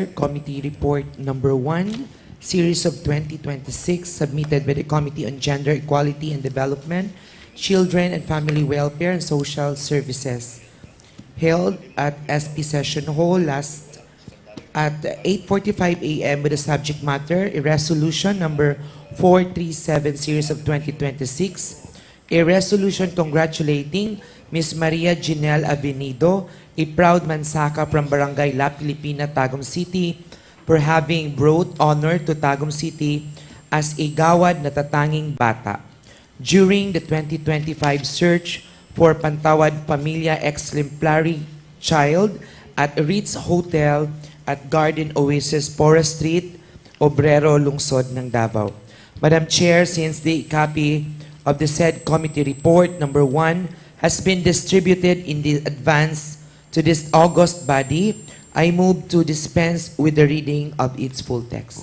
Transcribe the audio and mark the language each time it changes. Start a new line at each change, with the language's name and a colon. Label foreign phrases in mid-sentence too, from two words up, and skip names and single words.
English: Committee Report number 1, Series of 2026, submitted by the Committee on Gender, Equality and Development, Children and Family Welfare and Social Services, held at SP Session Hall last at 8:45 a.m. with the subject matter, a resolution number 437 series of 2026, a resolution congratulating Ms. Maria Ginelle Avenido, a proud mansaka from Barangay La Pilipina, Tagum City, for having brought honor to Tagum City as a
Filipino: gawad na tatanging bata
English: during the 2025 search for Pantawad Pamilya Exemplary Child at Ritz Hotel at Garden Oasis, Forest Street,
Filipino: Obrero, Lungsod ng Davao.
English: Madam Chair, since the copy of the said committee report number 1 has been distributed in the advance to this august body, I move to dispense with the reading of its full text.